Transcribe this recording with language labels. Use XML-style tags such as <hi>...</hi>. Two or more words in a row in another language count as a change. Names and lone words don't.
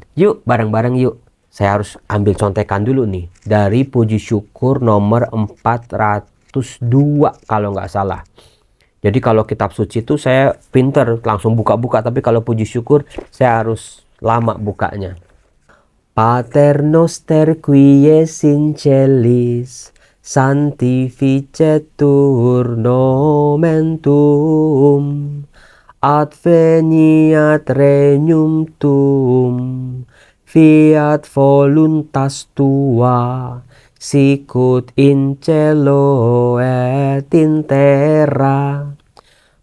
<id>Yuk bareng-bareng yuk. Saya harus ambil contekan dulu nih. Dari puji syukur nomor 402 kalau nggak salah. Jadi kalau kitab suci itu saya pinter langsung buka-buka. Tapi kalau puji syukur saya harus lama bukanya.</id> <la>Pater noster qui es in celis, sanctificetur nomen tuum, adveniat regnum tuum, fiat voluntas tua, sicut in cielo et in terra.</la>